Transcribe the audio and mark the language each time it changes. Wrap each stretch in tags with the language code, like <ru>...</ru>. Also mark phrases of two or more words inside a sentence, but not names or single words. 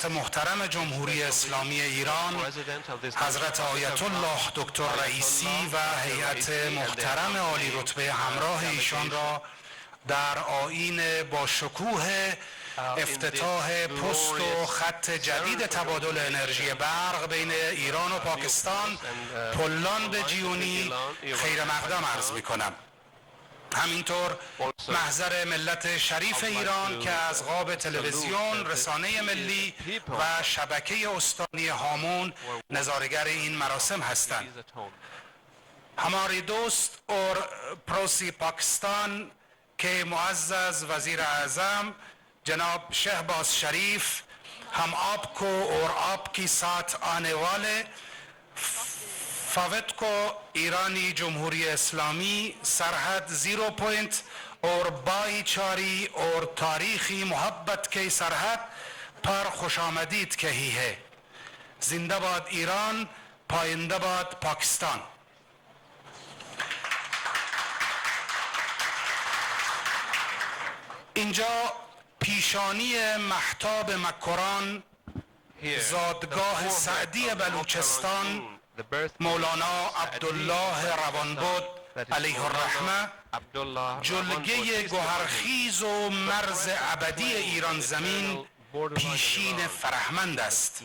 <fa>محترم جمهوری اسلامی ایران، حضرت آیت الله دکتر رئیسی و هیئت محترم عالی رتبه همراه ایشان را در آیین با شکوه افتتاح پست و خط جدید تبادل انرژی برق بین ایران و پاکستان پلان به جیونی خیر مقدم عرض می کنم. همینطور محضر ملت شریف ایران که از قاب تلویزیون، رسانه ملی و شبکه استانی هامون نظارگر این مراسم هستند.</fa> <ur>ہمارے دوست اور پڑوسی پاکستان کے معزز وزیر اعظم جناب شہباز شریف، ہم آپ کو اور آپ کے ساتھ آنے والے وفد کو ایرانی جمہوری اسلامی سرحد</ur> <en>zero point</en> <ur>اور بھائی چاری اور تاریخی محبت کے سرحد پر خوش آمدید کہی ہے. زندہ باد ایران، پائندہ باد پاکستان.</ur> <fa>اینجا پیشانی مهتاب مکران، زادگاه سعدی بلوچستان، مولانا عبدالله روانبود علیه الرحمه، جلگه گوهرخیز و مرز ابدی ایران زمین، پیشین فرهمند است.</fa>